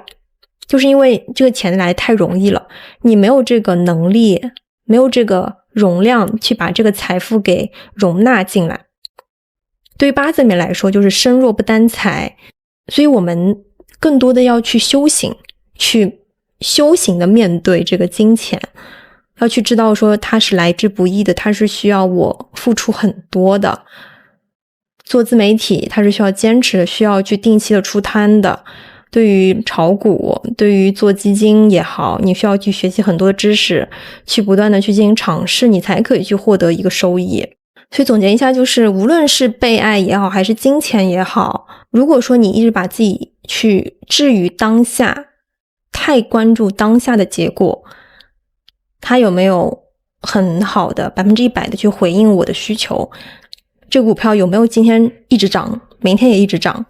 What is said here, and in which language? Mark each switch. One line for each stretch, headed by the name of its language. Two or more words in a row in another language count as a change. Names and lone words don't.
Chinese: 就是因為這個錢來太容易了，你沒有這個能力，沒有這個容量去把這個財富給容納進來。對於八字裡面來說，就是身弱不擔財，所以我們更多的要去修行，去修行的面對這個金錢，要去知道說它是來之不易的，它是需要我付出很多的。做自媒體它是需要堅持的，需要去定期的出攤的。對於炒股，對於做基金也好，你需要去學習很多知識，去不斷的去進行嘗試，你才可以去獲得一個收益。所以總結一下，就是無論是被愛也好，還是金錢也好，如果說你一直把自己去置於當下，太關注當下的結果，它有沒有很好的100%的去回應我的需求，這個股票有沒有今天一直漲，明天也一直漲。